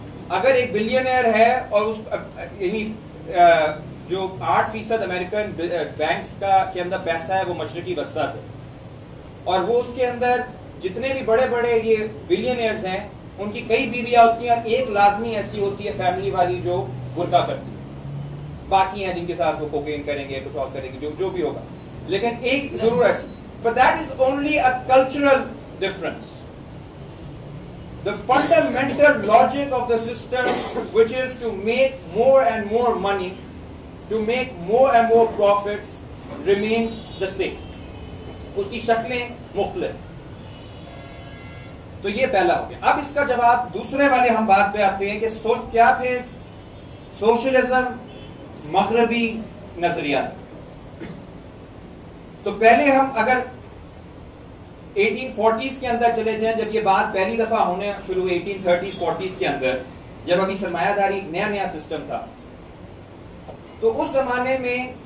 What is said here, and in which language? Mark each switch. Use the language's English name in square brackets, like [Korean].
[Urdu] اگر ایک بلینئر ہے اور اس یعنی جو 8% امریکن بینکس کے اندر پیسہ ہے وہ مشرقی وسطی سے، اور وہ اس کے اندر جتنے بھی بڑے بڑے یہ بلینئرز ہیں ان کی کئی بیویاں ہوتی ہیں، ایک لازمی ایسی ہوتی ہے فیملی والی جو برقع کرتی ہے، باقی ہیں جن کے ساتھ وہ کوکین کریں گے، کچھ اور کریں گے، جو بھی ہوگا، لیکن ایک ضرور ایسی. [English] But that is only a cultural difference. The fundamental logic of the system, which is to make more and more money, to make more and more profits, remains the same. [Urdu] اس کی شکلیں مختلف. تو یہ پہلا ہو گیا. اب اس کا جواب دوسرے والے ہم بات پہ آتے ہیں کہ کیا پھر سوشلزم مغربی نظریہ. تو پہلے ہم اگر 1840s کے اندر چلے جائیں، جب یہ بات پہلی دفعہ ہونے شروع ہوئی 1830s 40s کے اندر، جب ابھی سرمایہ داری نیا سسٹم تھا، تو اس زمانے میں